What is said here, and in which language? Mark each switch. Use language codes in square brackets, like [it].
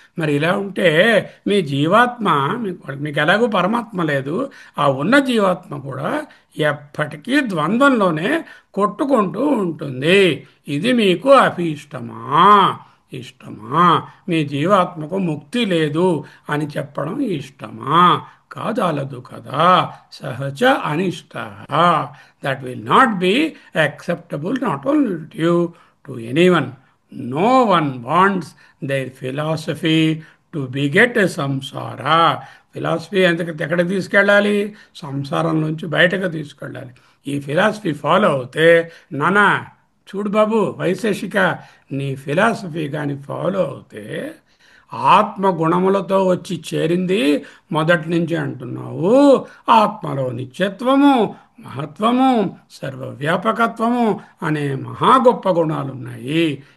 [te] మరి ఇలా ఉంటే మీ జీవాత్మ, మీకు ఎలాగో పరమాత్మ లేదు, ఆ ఉన్న జీవాత్మ కూడా ఎప్పటికీ ద్వంద్వంలోనే కొట్టుకుంటూ ఉంటుంది. ఇది మీకు అభీష్టమా, ఇష్టమా? మీ జీవాత్మకు ముక్తి లేదు అని చెప్పడం ఇష్టమా? కాదాలదు కదా. సహజ అనిష్ట. [en] That will not be acceptable not only to you, to anyone. No one wants their philosophy to beget samsara. [te] ఫిలాసఫీ ఎక్కడికి తీసుకెళ్ళాలి? సంసారం నుంచి బయటకు తీసుకెళ్ళాలి. ఈ ఫిలాసఫీ ఫాలో అవుతే, నానా చూడు బాబు వైశేషిక, నీ ఫిలాసఫీ కానీ ఫాలో అవుతే ఆత్మ గుణములతో వచ్చి చేరింది మొదటి నుంచి అంటున్నావు. ఆత్మలో నిత్యత్వము, మహత్వము, సర్వవ్యాపకత్వము అనే మహా గొప్ప గుణాలు ఉన్నాయి.